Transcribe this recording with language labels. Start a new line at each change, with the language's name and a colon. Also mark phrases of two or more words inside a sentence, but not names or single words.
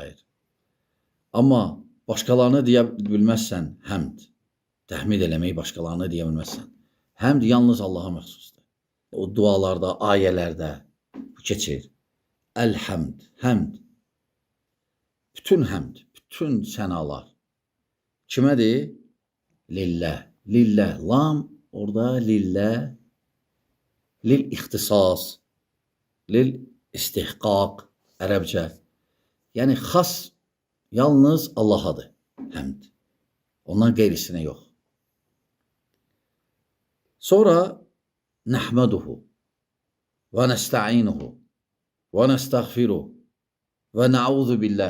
Azerbaijani: Amma başqalarına deyə bilməzsən həmd, təhmid eləməyi başqalarına deyə bilməzsən. Həmd yalnız Allaha məxsusdur. O dualarda, ayələrdə keçir. Əl-həmd, həmd. Bütün həmd, bütün sənalar. Kimədir?
Arabic: لله. لله.
Azerbaijani: Lam orada lillah. Lil-ixtisas. Lil-istihqaq. Ərəbcə. Yəni, xas yalnız Allahadır. Həmd. Ondan qeyrisinə yox.
Arabic: Sonra نحمده ونستعينه ونستغفره ونعوذ بالله.